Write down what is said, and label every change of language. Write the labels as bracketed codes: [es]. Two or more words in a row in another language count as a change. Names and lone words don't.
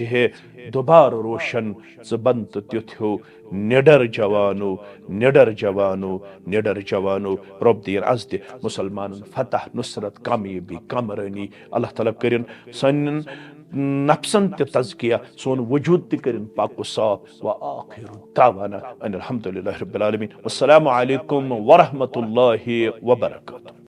[ks] ہے دوبارٕ روشن ژٕ بن تہٕ تیُتھ ہیوٗ نِڈر جوانو نِڈر جوانو نِڈر جوانو رۄب دِیِن از تہِ مسلمانن فتح نصرت کامیٲبی کامرٲنی اللہ تعالیٰ کٔرِن سانٮ۪ن نفسن تہِ تزکیہ سون وجود تہِ کٔرِن پاک و صاف [ar] وآخر دعوانا ان الحمدللہ رب العالمین والسلام علیکم ورحمۃ اللہ وبرکاتہ